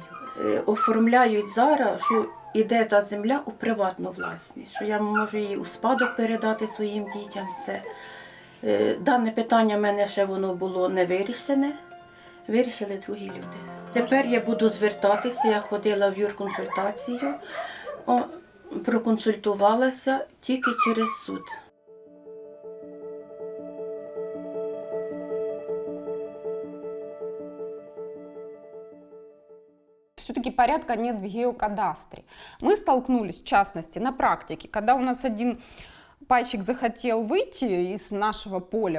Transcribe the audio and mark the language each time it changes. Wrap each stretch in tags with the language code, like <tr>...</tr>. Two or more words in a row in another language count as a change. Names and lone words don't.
<uk>Оформляють зараз, що йде та земля у приватну власність, що я можу її у спадок передати своїм дітям. Все. Дане питання в мене ще воно було не вирішене, вирішили другі люди. Тепер я буду звертатися, я ходила в юрконсультацію, проконсультувалася тільки через суд.</uk> <ru>Все-таки порядка нет в геокадастре. Мы столкнулись, в частности, на практике, когда у нас один пайщик захотел выйти из нашего поля.</ru>